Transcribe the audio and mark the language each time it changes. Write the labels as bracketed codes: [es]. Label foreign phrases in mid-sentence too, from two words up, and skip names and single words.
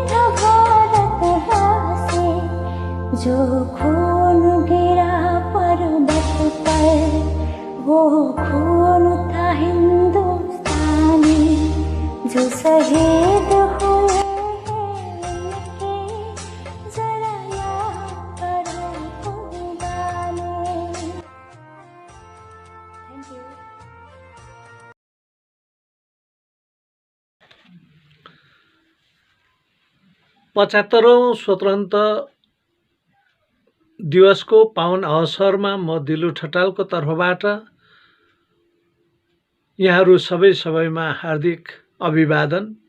[hi] था भारतवासी, जो खून गिरा पर्वत पर, वो खून था हिंदुस्तानी, जो शहीद हुए हैं उनकी जरा याद करो कुर्बानी। [en] thank you. [ne] 75औं स्वतन्त्र दिवसको पावन अवसरमा म दिलु ठटालको तर्फबाट यहाँहरू सबैमा हार्दिक अभिवादन।